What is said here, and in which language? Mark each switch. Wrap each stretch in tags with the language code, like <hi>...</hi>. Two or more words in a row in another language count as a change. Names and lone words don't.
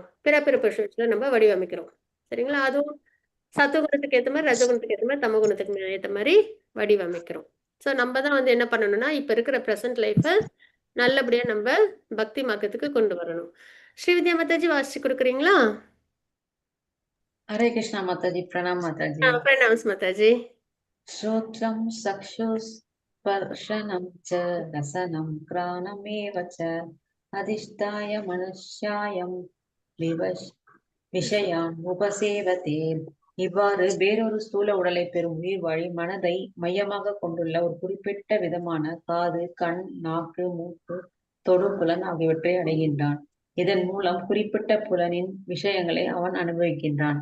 <ta>பிறப்பிறப்பு நம்ம வடிவமைக்கிறோம். சரிங்களா? அதுவும் சத்துவகுணத்துக்கு ஏற்ற மாதிரி, ரஜகுணத்துக்கு ஏற்ற மாதிரி, தமகுணத்துக்கு ஏற்ற மாதிரி வடிவமைக்கிறோம். ஸோ நம்ம தான் வந்து என்ன பண்ணணும்னா இப்ப இருக்கிற</ta> <en>present life</en> <ta>நல்லபடியா நம்ம பக்தி மார்க்கத்துக்கு கொண்டு வரணும். ஸ்ரீவித்யா மாதாஜி வாசிச்சு கொடுக்குறீங்களா?</ta> <hi>हरे कृष्णा माताजी, प्रणाम माताजी।</hi> <ta>பிரணாம்ஸ் மாதாஜி.</ta> <sa>श्रोत्रं चक्षुस्पर्शनं च रसनं घ्राणमेव च अधिष्ठाय मनुष्यायं विषयान् उपसेवते.</sa> <ta>இவ்வாறு வேறொரு ஸ்தூல உடலை பெறும் உயிர் வாழி மனதை மையமாக கொண்டுள்ள ஒரு குறிப்பிட்ட விதமான காது, கண், நாக்கு, மூக்கு, தொடு புலன் ஆகியவற்றை அடைகின்றான். இதன் மூலம் குறிப்பிட்ட புலனின் விஷயங்களை அவன் அனுபவிக்கின்றான்.</ta>